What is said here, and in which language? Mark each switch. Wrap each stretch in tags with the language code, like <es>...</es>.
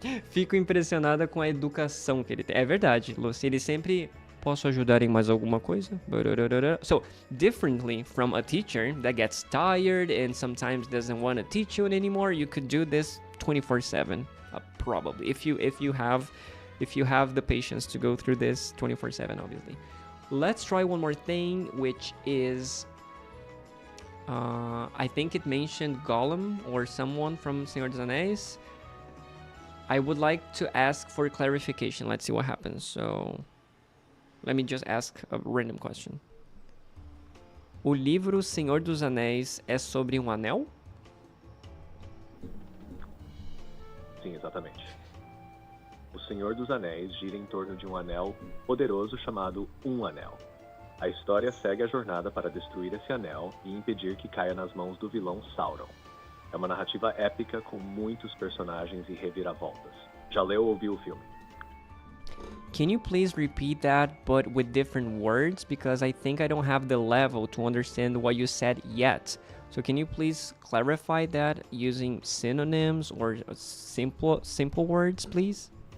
<pt>Fico impressionada com a educação que ele tem. É verdade, Lucy. Ele sempre... Posso ajudar em mais alguma coisa?</pt> <en>So, differently from a teacher that gets tired and sometimes doesn't want to teach you anymore, you could do this 24/7, probably. If you have the patience to go through this 24/7, obviously. Let's try one more thing, which is... I think it mentioned Gollum or someone from Senhor dos Anéis. I would like to ask for clarification. Let's see what happens. So, let me just ask a random question.</en> <pt>O livro Senhor dos Anéis é sobre um anel? Sim, exatamente. O Senhor dos Anéis gira em torno de um anel poderoso chamado Um Anel. A história segue a jornada para destruir esse anel e impedir que caia nas mãos do vilão Sauron. É uma narrativa épica com muitos personagens e reviravoltas. Já leu ou viu o filme?</pt> <en>Can you please repeat that, but with different words? Because I think I don't have the level to understand what you said yet. So can you please clarify that using synonyms or simple words, please?</en>